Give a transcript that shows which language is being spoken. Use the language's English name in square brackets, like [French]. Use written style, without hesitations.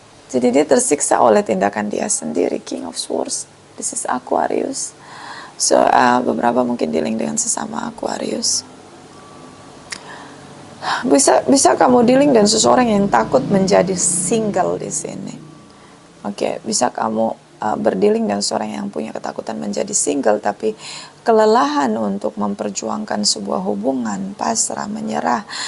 [Indonesian] Jadi dia tersiksa oleh tindakan dia sendiri. [English] King of Swords, this is Aquarius. [Indonesian] So beberapa mungkin dealing dengan sesama Aquarius. Bisa kamu dealing dengan seseorang yang takut menjadi single di sini. Oke, bisa kamu berdealing dengan seorang yang punya ketakutan menjadi single, tapi kelelahan untuk memperjuangkan sebuah hubungan, pasrah, menyerah.